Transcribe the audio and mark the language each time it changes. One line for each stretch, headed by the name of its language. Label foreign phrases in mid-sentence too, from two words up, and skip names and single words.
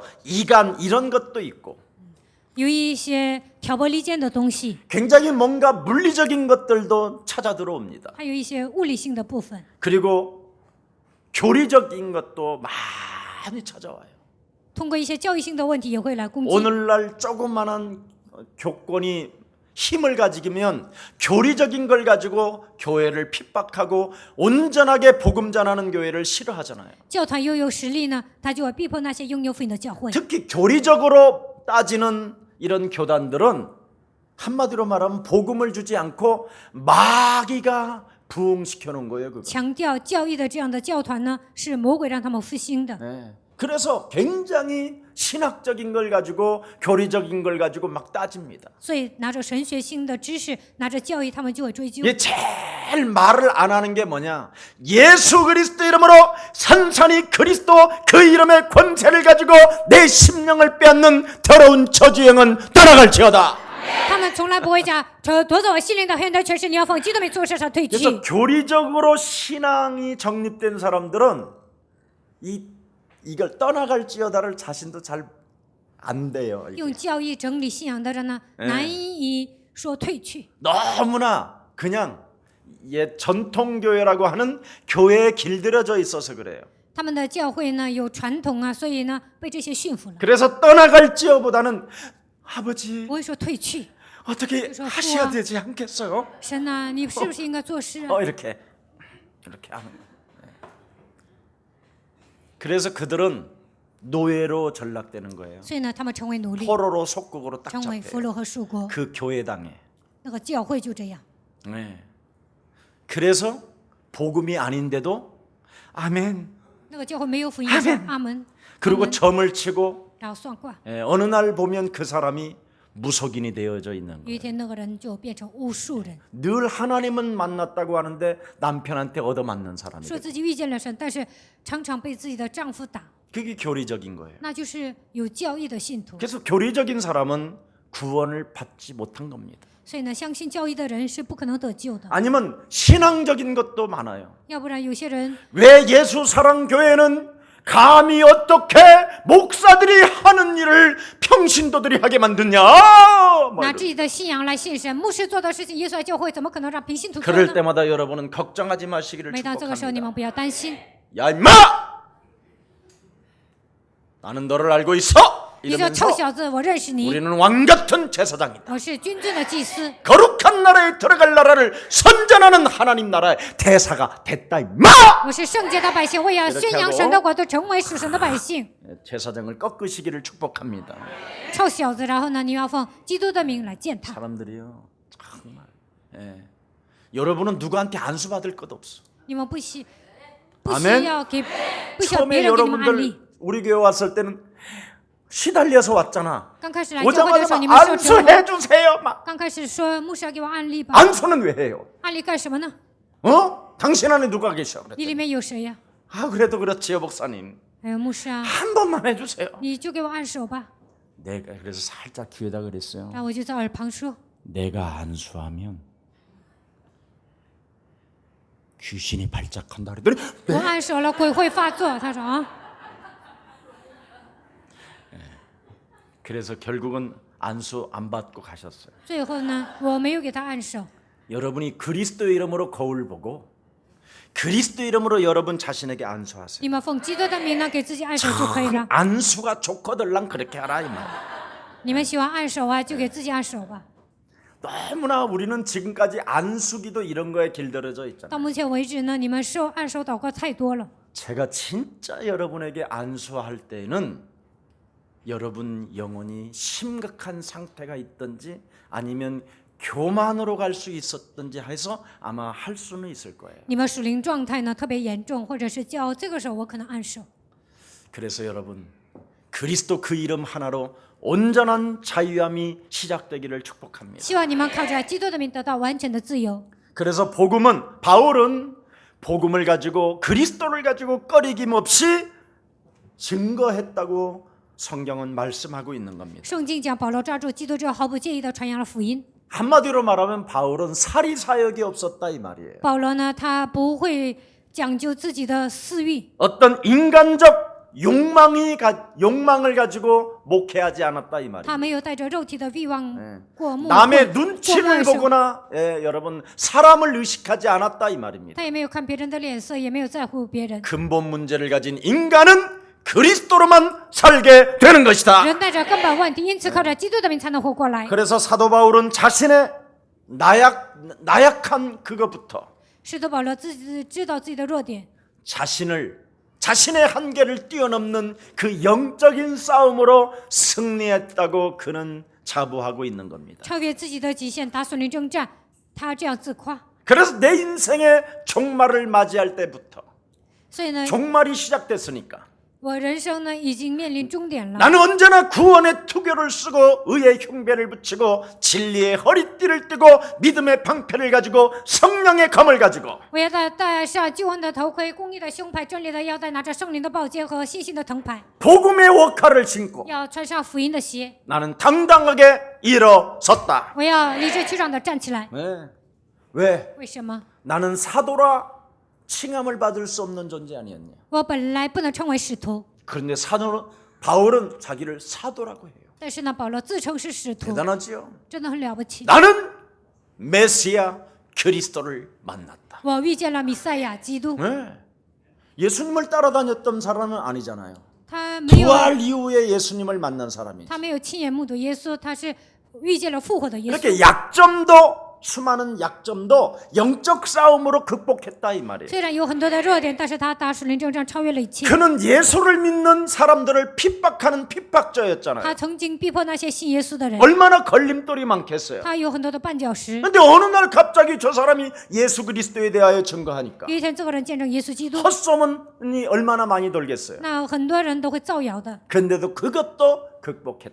Korean: 이간 이런 것도 있고
Chinese: 有一些挑拨离间的东西，
Korean: 굉장히 뭔가 물리적인 것들도 찾아 들어옵니다.
Chinese: 还有一些物理性的部分，
Korean: 그리고 교리적인 것도 많이 찾아와요.
Chinese: 通过一些教育性的问题也会来攻击。
Korean: 오늘날 조그만한 교권이 힘을 가지면 교리적인 걸 가지고 교회를 핍박하고 온전하게 복음 전하는 교회를 싫어하잖아요.
Chinese: 教团拥有实力呢，他就会逼迫那些拥有福音的教会。
Korean: 특히 교리적으로 따지는 이런 교단들은 한마디로 말하면 복음을 주지 않고 마귀가 부흥시켜 놓은 거예요. 그거.
Chinese: 强调教义的这样的教团呢，是魔鬼让他们复兴的。
Korean: 네. 그래서 굉장히 신학적인 걸 가지고 교리적인 걸 가지고 막 따집니다.
Chinese: 所以拿着神学性的知识，拿着教义，他们就会追究。
Korean: 이게 제일 말을 안 하는 게 뭐냐? 예수 그리스도 이름으로 산산이 그리스도 그 이름의 권세를 가지고 내 심령을 빼앗는 더러운 저주영은 떠나갈지어다.
Chinese: 他们从来不会讲夺走我心灵的黑暗的权势，你要奉基督名从我身上退
Korean: 그래서
Chinese: 去。
Korean: 교리적으로 신앙이 정립된 사람들은 이걸 떠나갈지어다를 자신도 잘 안 돼요. 이게.
Chinese: 用教义整理信仰的人呢，难以说退去。
Korean: 너무나 그냥 전통 교회라고 하는 교회에 길들여져 있어서 그래요.
Chinese: 他们的教会呢有传统啊，所以呢被这些驯服了。
Korean: 그래서 떠나갈지어보다는 아버지
Chinese: 不会说退去，
Korean: 어떻게 그래서 하셔야 후와- 되지 않겠어요?
Chinese: 神呐、你是不是应该做事啊？
Korean: 이렇게 하는 거예요. 네. 그래서 그들은 노예로 전락되는 거예요.
Chinese: 所以呢，他们成为奴隶，
Korean: 포로로 속국으로 딱
Chinese: 成为
Korean: 잡혀요.
Chinese: 俘虏和属国。
Korean: 그 교회당에.
Chinese: 那个教会就这样，
Korean: 네. 그래서 복음이 아닌데도 아멘.
Chinese: 那个教会没有福音的时候
Korean: 아멘
Chinese: 阿门，
Korean: 그리고
Chinese: 阿门
Korean: 점을 치고
Chinese: 然后算卦。
Korean: 어느 날 보면 그 사람이 무속인이 되어져 있는
Chinese: 有一
Korean: 거예요.
Chinese: 天，那个人就变成巫术人，
Korean: 늘 하나님은 만났다고 하는데 남편한테 얻어맞는 사람이
Chinese: 说
Korean: 돼요.
Chinese: 自己遇见了神，但是常常被自己的丈夫打，
Korean: 그게 교리적인 거예요.
Chinese: 那就是有教义的信徒。
Korean: 그래서 교리적인 사람은 구원을 받지 못한 겁니다.
Chinese: 所以呢，相信教义的人是不可能得救的。
Korean: 아니면 신앙적인 것도 많아요.
Chinese: 要不然有些人
Korean: 왜 예수 사랑 교회는 감히 어떻게 목사들이 하는 일을 평신도들이 하게 만드냐? 뭐
Chinese: 拿
Korean: 이런.
Chinese: 自己的信仰来信神，牧师做的事情，耶稣的教会怎么可能让平信徒做
Korean: 그럴
Chinese: 呢？
Korean: 때마다 여러분은 걱정하지 마시기를
Chinese: 每当这个时候，你
Korean: 축복합니다.
Chinese: 们不要担心。
Korean: 야 임마! 나는 너를 알고 있어.
Chinese: 你这臭
Korean: 이러면서
Chinese: 小子，我认识你，
Korean: 우리는 왕 같은 제사장이다.
Chinese: 我是君尊的祭司，
Korean: 거룩한 나라에 들어갈 나라를 선전하는 하나님 나라의 대사가 됐다 임마!
Chinese: 我是圣洁的百姓，我也要宣扬神的国度，成为属神的百姓。
Korean: 제사장을 꺾으시기를 축복합니다.
Chinese: 臭小子，然后呢，你要奉基督的名来践踏。
Korean: 사람들이요 정말 여러분은 누구한테 안수 받을 것 없어.
Chinese: 你们不需
Korean: 아멘
Chinese: 要给，不需要
Korean: 처음에
Chinese: 别人给你们安利。
Korean: 여러분들 우리 교회 왔을 때는 시달려서 왔잖아.
Chinese: 刚开始来教会的
Korean: 오자마자
Chinese: 时候，你
Korean: 막
Chinese: 们受折磨。
Korean: 안수해 주세요. 막
Chinese: 刚开始说牧师要给我安利吧，
Korean: 안수는 왜 해요?
Chinese: 安利干什么呢？
Korean: 당신 안에 누가 계셔?
Chinese: 你里
Korean: 그랬더니
Chinese: 面有谁呀？
Korean: 그래도 그렇지요 목사님.
Chinese: 哎呦，牧师啊，
Korean: 한 번만 해주세요.
Chinese: 你就给我按手吧。
Korean: 내가 그래서 살짝 귀에다 그랬어요.
Chinese: 然后我就在耳旁说，
Korean: 내가 안수하면 귀신이 발작한다 그랬더니
Chinese: 我按手了，鬼会发作。他说啊，
Korean: 그래서 결국은 안수 안 받고 가셨어요.
Chinese: 最后呢，我没有给他按手。
Korean: 여러분이 그리스도의 이름으로 거울 보고 그리스도 이름으로 여러분 자신에게 안수하세요.
Chinese: 你们奉基督的名呢，给自己按手就可以了。
Korean: 안수가 좋거들랑 그렇게 하라 이 말.
Chinese: 你们喜欢按手啊，就给自己按手吧。
Korean: 너무나 우리는 지금까지 안수기도 이런 거에 길들여져
Chinese: 到
Korean: 있잖아요.
Chinese: 目前为止呢，你们按手祷告太多了。
Korean: 제가 진짜 여러분에게 안수할 때는 여러분 영혼이 심각한 상태가 있든지 아니면 교만으로 갈 수 있었든지 해서 아마 할 수는 있을 거예요.
Chinese: 你们属灵状态呢特别严重，或者是骄傲，这个时候我可能按手。
Korean: 그래서 여러분 그리스도 그 이름 하나로 온전한 자유함이 시작되기를 축복합니다.
Chinese: 希望你们靠着基督的名得到完全的自由。
Korean: 그래서 바울은 복음을 가지고 그리스도를 가지고 꺼리김 없이 증거했다고 성경은 말씀하고 있는 겁니다.
Chinese: 圣经讲保罗抓住基督之后毫不介意的传扬了福音。
Korean: 한마디로 말하면 바울은 사리 사욕이 없었다 이 말이에요.
Chinese: 保罗呢，他不会讲究自己的私欲，
Korean: 어떤 인간적 욕망을 가지고 목회하지 않았다 이
Chinese: 他
Korean: 말이에요.
Chinese: 没有带着肉体的欲望过牧会
Korean: 남의
Chinese: 过
Korean: 눈치를
Chinese: 外生，
Korean: 보거나 여러분 사람을 의식하지 않았다 이 말입니다.
Chinese: 他也没有看别人的脸色，也没有在乎别人。
Korean: 근본 문제를 가진 인간은 그리스도로만 살게 되는 것이다.
Chinese: 人带着根本问题，因此靠着基督的名才能活过来。
Korean: 그래서 사도 바울은 자신의 나약한 그것부터
Chinese: 使徒保罗自己知道自己的弱点，
Korean: 자신의 한계를 뛰어넘는 그 영적인 싸움으로 승리했다고 그는 자부하고 있는 겁니다.
Chinese: 超越自己的极限，打属灵征战。他这样自夸，
Korean: 그래서 내 인생의 종말을 맞이할 때부터
Chinese: 所以呢，
Korean: 종말이 시작됐으니까
Chinese: 我人生呢已经面临终点了。
Korean: 나는 언제나 구원의 투교를 쓰고 의의 흉배를 붙이고 진리의 허리띠를 띠고 믿음의 방패를 가지고 성령의 검을 가지고
Chinese: 我要戴上救恩的头盔、公义的胸牌、真理的腰带，拿着圣灵的宝剑和信心的藤牌，
Korean: 복음의 워카를 신고
Chinese: 要穿上福音的鞋。
Korean: 나는 당당하게 일어섰다.
Chinese: 我要理直气壮地站起来。
Korean: 네. 왜?
Chinese: 为什么？
Korean: 나는 사도라 칭함을 받을 수 없는 존재 아니었냐?
Chinese: 我本来不能称为使徒，
Korean: 그런데 바울은 자기를 사도라고 해요.
Chinese: 但是呢，保罗自称是使徒，
Korean: 대단하지요?
Chinese: 真的很了不起。
Korean: 나는 메시아 그리스도를 만났다.
Chinese: 我遇见了弥赛亚基督，
Korean: 네. 예수님을 따라다녔던 사람은 아니잖아요.
Chinese: 他没有
Korean: 부활 이후에 예수님을 만난 사람이지.
Chinese: 他没有亲眼目睹耶稣，他是遇见了复活的耶稣。
Korean: 이렇게 수많은 약점도 영적 싸움으로 극복했다 이 말이에요.
Chinese: 虽然有很多的弱点，但是他打属灵征战超越了一切。
Korean: 그는 예수를 믿는 사람들을 핍박하는 핍박자였잖아요.
Chinese: 他曾经逼迫那些信耶稣的人，
Korean: 얼마나 걸림돌이 많겠어요.
Chinese: 他有很多的绊脚石。
Korean: 근데 어느 날 갑자기 저 사람이 예수 그리스도에 대하여 증거하니까
Chinese: 有一天，这个人见证耶稣基督，
Korean: 헛소문이 얼마나 많이 돌겠어요.
Chinese: 那很多人都会造谣的，
Korean: 근데도 그것도 극복했다.